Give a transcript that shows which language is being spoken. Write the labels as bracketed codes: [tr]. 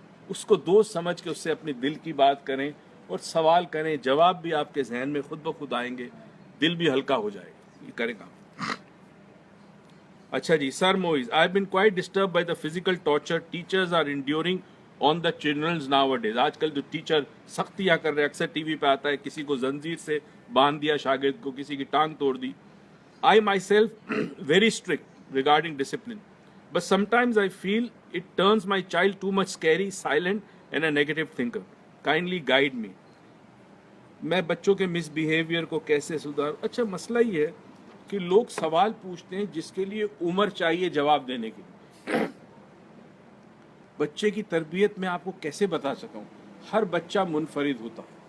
[ur] اس کو دوست سمجھ کے اس سے اپنی دل کی بات کریں اور سوال کریں, جواب بھی آپ کے ذہن میں خود بخود آئیں گے, دل بھی ہلکا ہو جائے گا. یہ کرے گا. اچھا جی, [en] Sir Moiz, I been quite disturbed by the physical torture teachers are enduring on the children's nowadays. [ur] آج کل جو ٹیچر سختیاں کر رہے ہیں, اکثر ٹی وی پہ آتا ہے کسی کو زنجیر سے باندھ دیا شاگرد کو, کسی کی ٹانگ توڑ دی. [en] I myself very strict regarding discipline, but sometimes I feel it turns my child too much scary, silent and a negative thinker. Kindly guide me. [ur] میں بچوں کے مس بیہیویئر کو کیسے سدھار. اچھا مسئلہ یہ ہے کہ لوگ سوال پوچھتے ہیں جس کے لیے عمر چاہیے جواب دینے کی. بچے کی تربیت میں آپ کو کیسے بتا سکوں, ہر بچہ منفرد ہوتا.